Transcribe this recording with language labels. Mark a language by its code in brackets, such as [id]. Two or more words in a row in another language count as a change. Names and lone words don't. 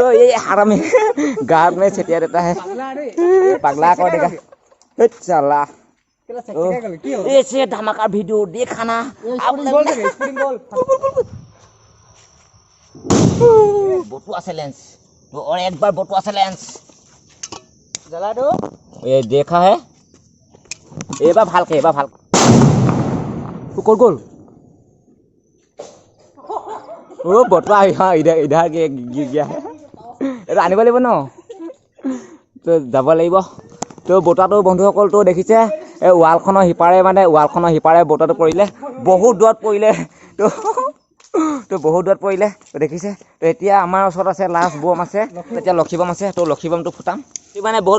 [hi] ये हरामी गाल में छटिया देता है पगला कर देगा चला ऐसे धमाका वीडियो देखा ना आप बटुआ चैलेंज तो और एक बार बटुआ चैलेंज जला दो ये देखा है [as] एबार ভালকে तू ক'ত গ'ল [hi] ओ बटुआ हाँ इधर गया है [as] এইটো আনিব লাগিব ন তো যাব লাগিব তো বটুৱাটো বন্ধুসকল তো দেখিছে এই ৱালখনৰ সিপাৰে বটুৱাটো পৰিলে বহুত দূৰত পৰিলে তো বহুত দূৰত পৰিলে তো দেখিছে তো এতিয়া আমাৰ ওচৰত আছে লাষ্ট বম আছে এতিয়া লক্ষী বম আছে তো লক্ষী বমটো ফুটাম মানে বহুত